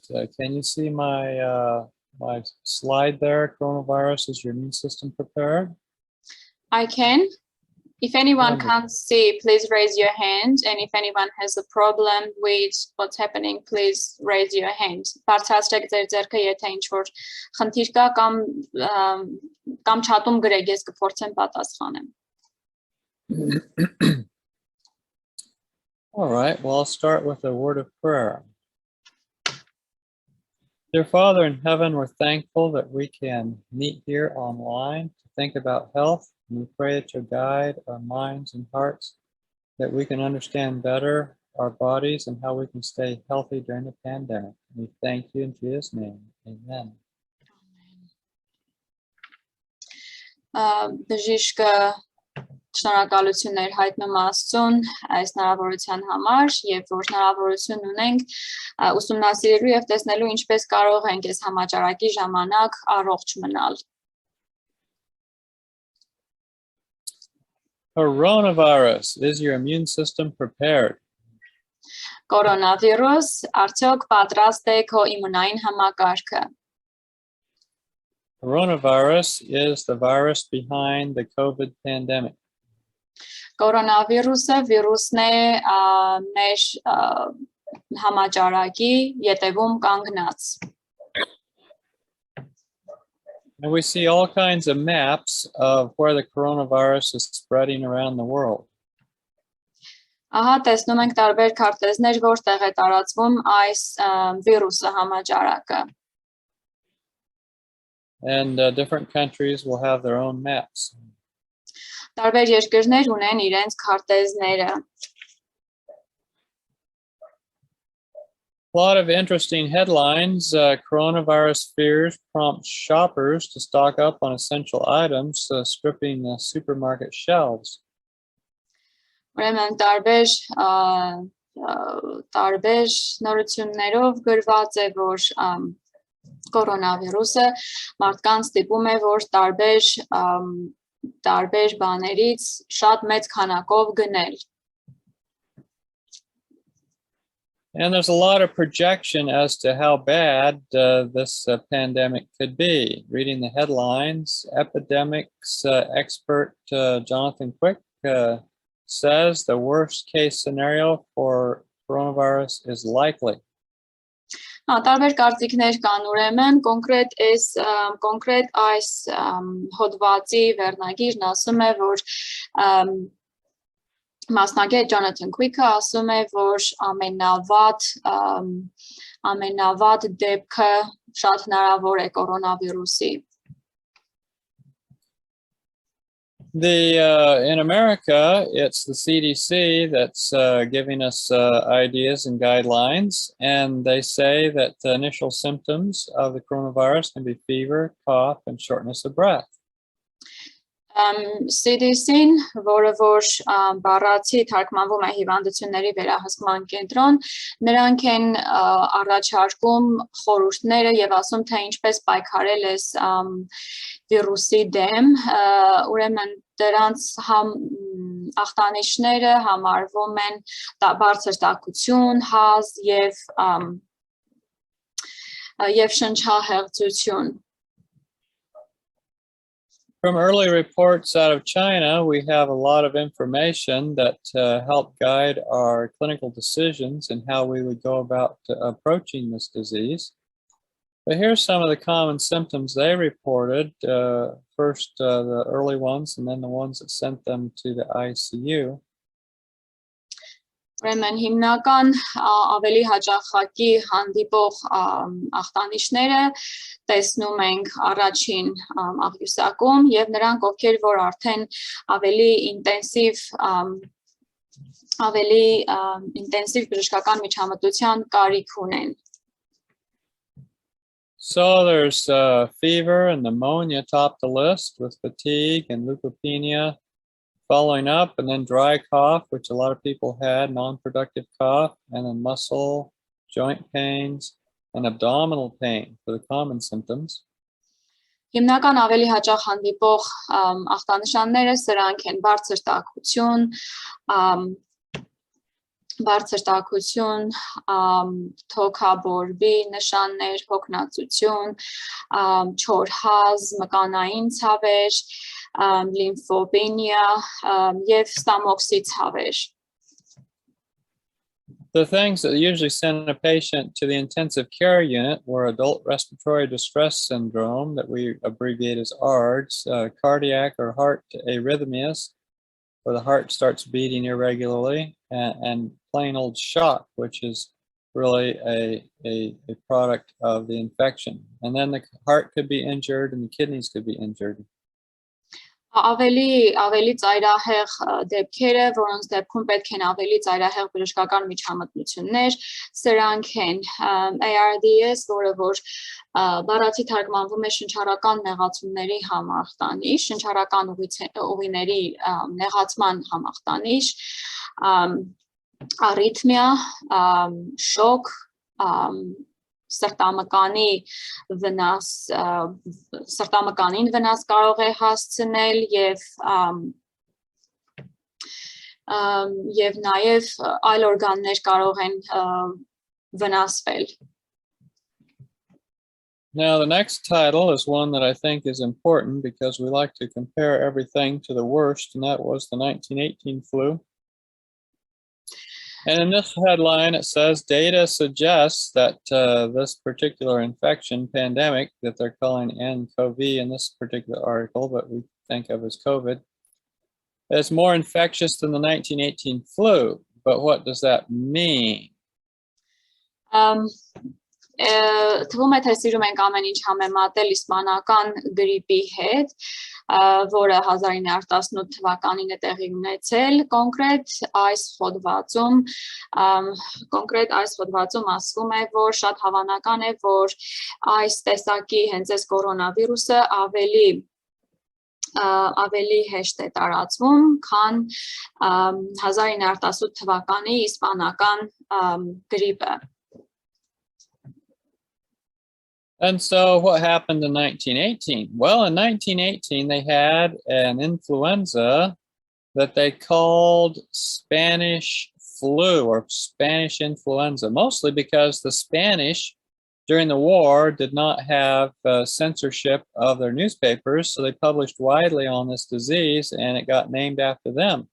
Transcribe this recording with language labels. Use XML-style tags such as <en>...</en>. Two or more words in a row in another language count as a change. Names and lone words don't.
<en>Can you see my my slide there? Coronavirus, is your immune system prepared? I can. If anyone Wonderful. can't see, please raise your hand. And if anyone has a problem with what's happening, please raise your hand.</en> <hy>Բարձրացրեք ձեր ձեռքը, եթե ինչ-որ խնդիր կա կամ չաթում գրեք, ես կփորձեմ պատասխանեմ։</hy> <en>All right, well, I'll start with a word of prayer. Dear Father in heaven, we're thankful that we can meet here online to think about health. And we pray that you'll guide our minds and hearts, that we can understand better our bodies and how we can stay healthy during the pandemic. We thank you in Jesus' name. Amen.</en> <hy>Բժիշկը շնորհակալություններ հայտնում Աստծուն այս հնարավորության համար, եւ որ հնարավորություն ունենք ուսումնասիրելու եւ տեսնելու ինչպես կարող ենք այս համաճարակի ժամանակ առողջ մնալ։</hy> <en>Coronavirus, is your immune system prepared?</en> <hy>Կորոնավիրուս, արդյոք պատրաստ է քո իմունային համակարգը։</hy> <en>Coronavirus is the virus behind the COVID pandemic.</en> <hy>Կորոնավիրուսը վիրուսն է մեր համաճարակի ետևում կանգնած։</hy> <en>And we see all kinds of maps of where the coronavirus is spreading around the world.</en> <hy>Ահա տեսնում ենք տարբեր քարտեզներ, որտեղ է տարածվում այս վիրուսը համաճարակը։</hy> <en>And different countries will have their own maps.</en> <hy>Տարբեր երկրներ ունեն իրենց քարտեզները։</hy> <en>A lot of interesting headlines. Coronavirus fears prompt shoppers to stock up on essential items, stripping supermarket shelves.</en> <hy>Ուրեմն տարբեր նորություններով գրված է, որ կորոնավիրուսը մարդկանց ստիպում է, որ տարբեր բաներից շատ մեծ քանակով գնել։</hy> <en>And there's a lot of projection as to how bad this pandemic could be. Reading the headlines, epidemics expert Jonathan Quick says the worst case scenario for coronavirus is likely.</en> <hy>Տարբեր կարծիքներ կան, ուրեմն կոնկրետ այս հոդվածի վերնագիրն ասում է, որ մասնագետ Jonathan Quick-ը ասում է, որ ամենավատ դեպքը շատ հնարավոր է կորոնավիրուսի։</hy> <en>In America, it's the CDC that's giving us ideas and guidelines, and they say that the initial symptoms of the coronavirus can be fever, cough, and shortness of breath.</en> <hy>CDC-ին, որը որ բառացի թարգմանվում է հիվանդությունների վերահսկման կենտրոն, նրանք են առաջարկում խորհուրդները եւ ասում, թե ինչպես պայքարել այս վիրուսի դեմ, ուրեմն դրանց ախտանիշները համարվում են բարձր տաքություն, հազ եւ շնչահեղձություն.</hy> <en>From early reports out of China, we have a lot of information that help guide our clinical decisions and how we would go about approaching this disease. But here's some of the common symptoms they reported. First, the early ones, and then the ones that sent them to the ICU.</en> <hy>Ուրեմն հիմնական ավելի հաճախակի հանդիպող ախտանիշները տեսնում ենք առաջին աղյուսակում եւ նրանք ովքեր որ արդեն ավելի ինտենսիվ բժշկական միջամտության կարիք ունեն.</hy> <en>So there's fever and pneumonia top the list with fatigue and leukopenia. Following up, and then dry cough, which a lot of people had, non-productive cough, and then muscle, joint pains, and abdominal pain for the common symptoms.</en> <hy>Հիմնական ավելի հաճախ հանդիպող ախտանշանները սրանք են բարձր տաքություն, թոքաբորբի նշաններ, հոգնածություն, չոր հազ, մկանային ցավեր, lymphopenia, եւ ստամոքսի ցավեր.</hy> <en>The things that usually send a patient to the intensive care unit were adult respiratory distress syndrome, that we abbreviate as ARDS, cardiac or heart arrhythmias, where the heart starts beating irregularly, and plain old shock, which is really a product of the infection. And then the heart could be injured and the kidneys could be injured.</en> <hy>Ավելի ծայրահեղ դեպքերը, որոնց դեպքում պետք են ավելի ծայրահեղ բժշկական միջամտություններ, սրանք են ARDS, որը որ բառացի թարգմանվում է շնչառական նեղացումների համախտանիշ, շնչառական ուղիների նեղացման համախտանիշ, արիթմիա, շոկ, սրտամկանին վնաս կարող է հասցնել եւ նաեւ այլ օրգաններ կարող են վնասվել.</hy> <en>Now the next title is one that I think is important because we like to compare everything to the worst, and that was the 1918 flu. And in this headline, it says, data suggests that this particular infection pandemic that they're calling nCoV in this particular article, but we think of as COVID, is more infectious than the 1918 flu. But what does that mean?</en> <hy>Թվում է թե սիրում ենք ամեն ինչ համեմատել իսպանական գրիպի հետ, որը 1918 թվականին է տեղի ունեցել, կոնկրետ այս հոդվածում ասվում է, որ շատ հավանական է, որ այս տեսակի հենց այս կորոնավիրուսը ավելի հեշտ է տարածվում, քան 1918 թվականի իսպանական գրիպը.</hy> <en>And so what happened in 1918? Well, in 1918, they had an influenza that they called Spanish flu or Spanish influenza, mostly because the Spanish during the war did not have censorship of their newspapers, so they published widely on this disease and it got named after them.</en>